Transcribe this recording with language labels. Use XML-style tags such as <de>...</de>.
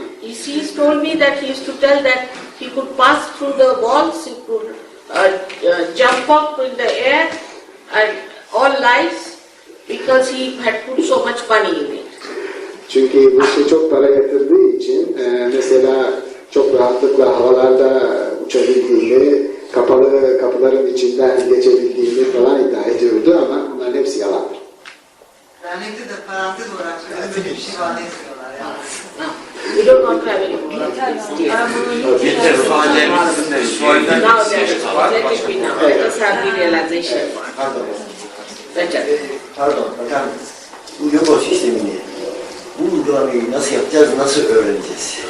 <en>He's told me that he used to tell that he could pass through the walls, he could jump up in the air, and all lies because he had put so much money in it.</en> <tr>Çünkü bu işe çok para yatırdığı için mesela çok rahatlıkla havalarda uçabildiğini, kapalı kapıların içinden geçebildiğini falan iddia ediyordu ama bunların hepsi yalandır. Dernekte de parantez olarak böyle bir şey var etmiyorlar yani.</tr> <en>We don't want to have any more. Now let it be now. Let us have the realization. Better.</en> <tr>Pardon, bakar mısınız? Bu yoga sistemini, bu uygulamayı nasıl yapacağız, nasıl öğreneceğiz?</tr>